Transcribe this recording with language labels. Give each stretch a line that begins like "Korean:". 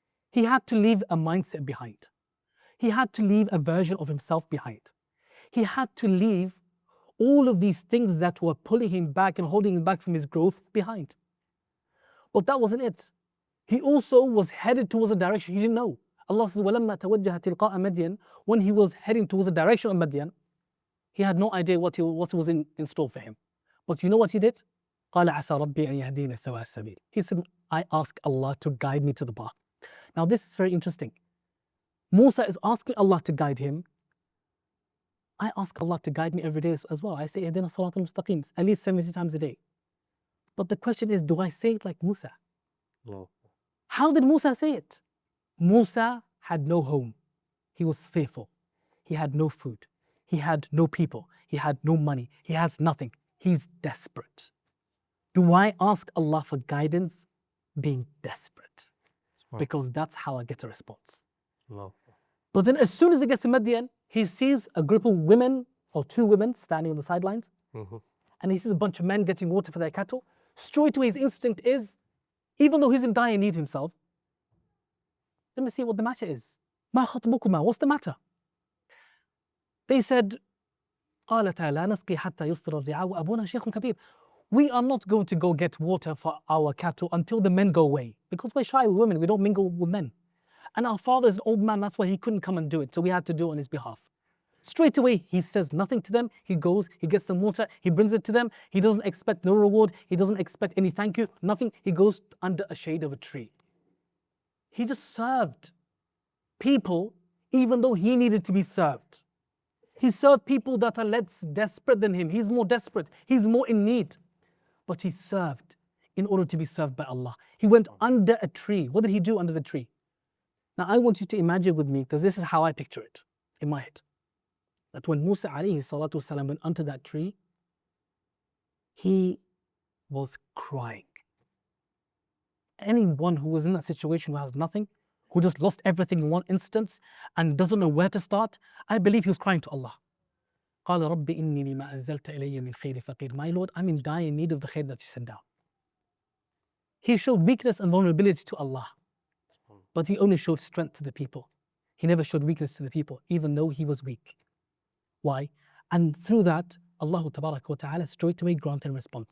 English: He had to leave a mindset behind. He had to leave a version of himself behind. He had to leave all of these things that were pulling him back and holding him back from his growth behind. But that wasn't it. He also was headed towards a direction he didn't know. Allah says,
Arabic: وَلَمَّا تَوَجَّهَ تِلْقَاءَ مَدْيَنَ.
English: When he was heading towards the direction of Madian, he had no idea what was in store for him. But you know what he did?
Arabic: قَالَ عَسَى رَبِّي أَن يَهْدِينَ سَوَاءَ السَّبِيلِ.
English: He said, I ask Allah to guide me to the path. Now this is very interesting. Musa is asking Allah to guide him. I ask Allah to guide me every day as well. I say,
Arabic: اهدنا الصراط المستقيم,
English: at least 70 times a day. But the question is, do I say it like Musa? No. How did Musa say it? Musa had no home. He was fearful. He had no food. He had no people. He had no money. He has nothing. He's desperate. Do I ask Allah for guidance being desperate? Because that's how I get a response. No. But then as soon as he gets to Madian, he sees a group of women or two women standing on the sidelines. And he sees a bunch of men getting water for their cattle. Straight away his instinct is, even though he's in dire need himself, let me see what the matter is.
Arabic: ما خطبكما?
English: What's the matter? They said,
Arabic: قالتا لا نسقي حتى يصدر الرعاء وأبونا شيخ كبير.
English: We are not going to go get water for our cattle until the men go away. Because we're shy with women, we don't mingle with men. And our father is an old man, that's why he couldn't come and do it. So we had to do it on his behalf. Straight away, he says nothing to them. He goes, he gets some water, he brings it to them. He doesn't expect no reward. He doesn't expect any thank you, nothing. He goes under a shade of a tree. He just served people even though he needed to be served. He served people that are less desperate than him. He's more desperate. He's more in need. But he served in order to be served by Allah. He went under a tree. What did he do under the tree? Now I want you to imagine with me, because this is how I picture it in my head. That when Musa alayhi salatu wasalam went under that tree, he was crying. Anyone who was in that situation who has nothing, who just lost everything in one instance and doesn't know where to start, I believe he was crying to Allah.
Arabic: قال رب إني لما أنزلت إلي من خير فقير.
English: My Lord, I'm in dire need of the khair that you sent down. He showed weakness and vulnerability to Allah, but he only showed strength to the people. He never showed weakness to the people, even though he was weak. Why? And through that, Allah Tabaraka wa Ta'ala straight away granted and respond.